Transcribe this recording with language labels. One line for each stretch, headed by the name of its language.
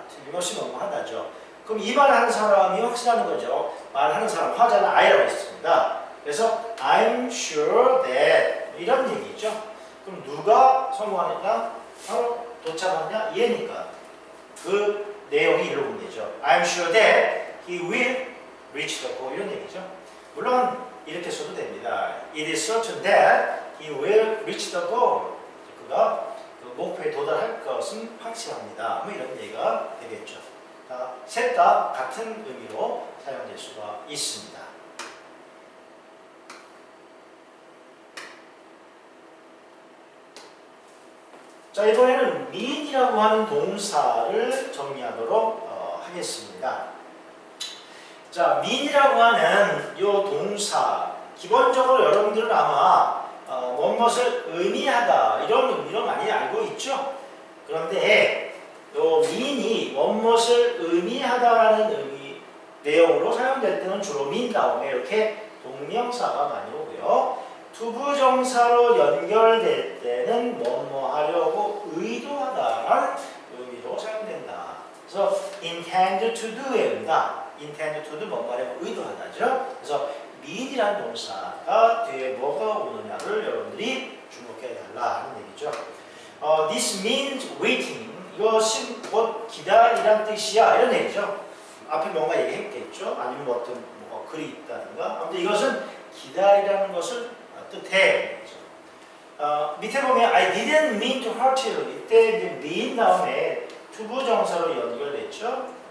Korean: 틀림없이 뭐뭐 하다죠. 그럼 이 말을 하는 사람이 확신하는 거죠. 말하는 사람, 화자는 I라고 했습니다. 그래서
English: I'm sure that
Korean: 이런 얘기죠. 그럼 누가 성공하느냐? 바로 도착하느냐? 얘니까 그 내용이 이로 보면 되죠.
English: I'm sure that he will reach the goal
Korean: 이런 얘기죠. 물론 이렇게 써도 됩니다.
English: It is certain that he will reach the goal.
Korean: 그가 그 목표에 도달할 것은 확실합니다. 뭐 이런 얘기가 되겠죠. 셋 다 같은 의미로 사용될 수가 있습니다. 자, 이번에는 mean이라고 하는 동사를 정리하도록 하겠습니다. 자, mean이라고 하는 이 동사, 기본적으로 여러분들은 아마 무엇을 의미하다 이런 의미로 많이 알고 있죠. 그런데 요 mean이 원것을 의미하다라는 내용으로 사용될 때는 주로 mean 다음에 이렇게 동명사가 많이 오고요. 투부정사로 연결될 때는 뭐뭐 하려고 의도하다라는 의미로 사용된다. 그래서
English: intend to do입니다.
Korean: intend to do 뭐뭐 하려고 의도하다죠. 그래서 mean이라는 동사가 뒤에 뭐가 오느냐를 여러분들이 주목해 달라 하는 얘기죠.
English: This means waiting.
Korean: 이것은 곧 기다리란 뜻이야. 이런 얘기죠. 앞에 뭔가 얘기했겠죠. 아니면 뭐 어떤 뭐 글이 있다든가. 아무튼 이것은 기다리라는 것을 뜻해. 밑에 보면
English: I didn't mean to hurt you.
Korean: 이때 이제 mean 다음에 투부정사로 연결됐죠.